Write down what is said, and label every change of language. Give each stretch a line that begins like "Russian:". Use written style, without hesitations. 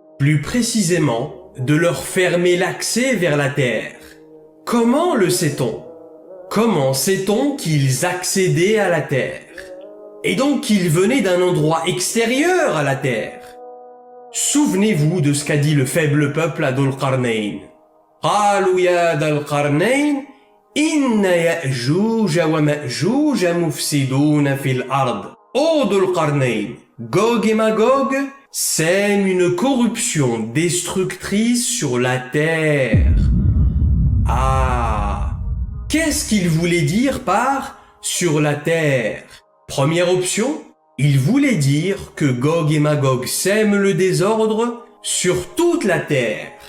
French: Plus précisément, de leur fermer l'accès vers la terre. Comment le sait-on? Comment sait-on qu'ils accédaient à la terre? Et donc qu'ils venaient d'un endroit extérieur à la terre? Souvenez-vous de ce qu'a dit le faible peuple à Dhul Qarnayn.
Arabic: قالوا يا ذا القرنين إن يأجوج ومأجوج مفسدون في الأرض.
French: Ô Dhul-Qarnayn, Gog et Magog sèment une corruption destructrice sur la terre. Ah, qu'est-ce qu'il voulait dire par sur la terre? Première option, il voulait dire que Gog et Magog sèment le désordre sur toute la terre.